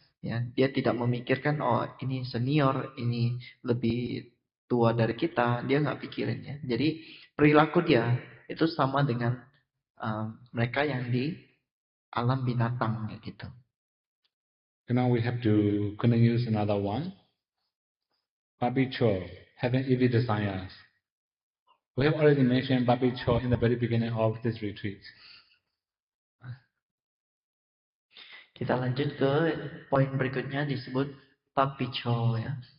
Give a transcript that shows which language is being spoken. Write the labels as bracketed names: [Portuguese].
[Indonesian] Ya, dia tidak memikirkan, oh ini senior, ini lebih tua dari kita, dia nggak pikirin ya. Jadi perilaku dia itu sama dengan mereka yang di alam binatang gitu. [English] Now we have to continue another one. Papicho, having evil desires. We have already mentioned Papicho in the very beginning of this retreat. [Indonesian] Kita lanjut ke poin berikutnya disebut papicho ya.